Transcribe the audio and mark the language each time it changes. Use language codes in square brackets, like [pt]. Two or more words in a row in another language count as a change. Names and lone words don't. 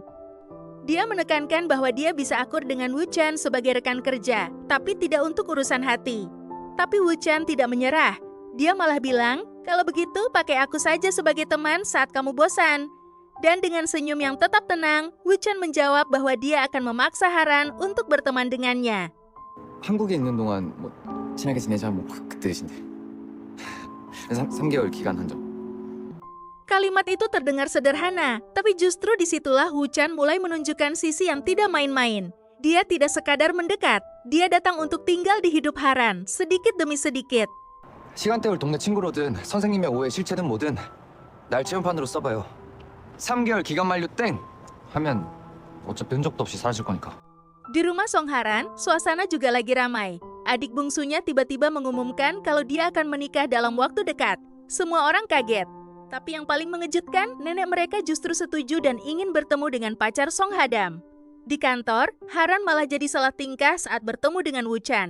[id] Dia menekankan bahwa dia bisa akur dengan Woo Chan sebagai rekan kerja, tapi tidak untuk urusan hati. Tapi Woo Chan tidak menyerah. Dia malah bilang, kalau begitu pakai aku saja sebagai teman saat kamu bosan. Dan dengan senyum yang tetap tenang, Woo Chan menjawab bahwa dia akan memaksa Haran untuk berteman dengannya. [ko] 한국에 있는 동안 뭐 친하게 지내자 뭐 그 뜻인데. 3개월 기간 한정. [id] Kalimat itu terdengar sederhana, tapi justru disitulah Woo Chan mulai menunjukkan sisi yang tidak main-main. Dia tidak sekadar mendekat, dia datang untuk tinggal di hidup Haran, sedikit demi sedikit. [ko] 시간 때울 동네 친구로든 선생님의 오해 실체든 뭐든 날 체험판으로 써봐요. 3개월 기간 만료 땡! 하면 어차피 흔적도 없이 사라질 거니까. [id] Di rumah Song Haran, suasana juga lagi ramai. Adik bungsunya tiba-tiba mengumumkan kalau dia akan menikah dalam waktu dekat. Semua orang kaget. Tapi yang paling mengejutkan, nenek mereka justru setuju dan ingin bertemu dengan pacar Song Hadam. Di kantor, Haran malah jadi salah tingkah saat bertemu dengan Woo Chan.